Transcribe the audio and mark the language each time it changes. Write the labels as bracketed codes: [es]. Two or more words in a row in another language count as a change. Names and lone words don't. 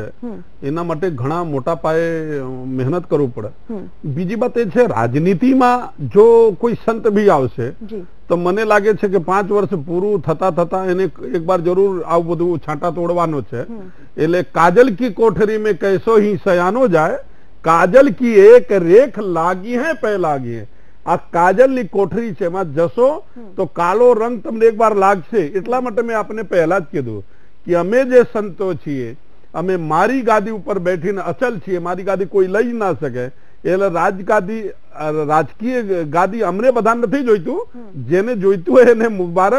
[gu] એના માટે ઘણા મોટા પાયે મહેનત કરવું પડે. બીજી વાત એ છે, રાજનીતિમાં જો કોઈ સંત બી આવશે તો મને લાગે છે કે 5 વર્ષ પૂરું થતા થતા એને એક વાર જરૂર આવું બધું છાંટા તોડવાનો છે. [hi] એટલે काजल की कोठरी में कैसो ही सयानो जाए, काजल की एक रेख लागी है पे लागी है. [gu] આ કાજલની કોઠરી છે, એમાં જશો તો કાળો રંગ તમને એક વાર લાગશે. એટલા માટે મેં આપને પહેલા જ કીધું કે અમે જે સંતો છીએ અમે મારી ગાદી ઉપર બેઠીને અચલ છીએ, મારી ગાદી કોઈ લઈ ના શકે. એટલે રાજકીય ગાદી અમને બધા નથી જોઈતું, જેને જોઈતું હોય એને મુબારક.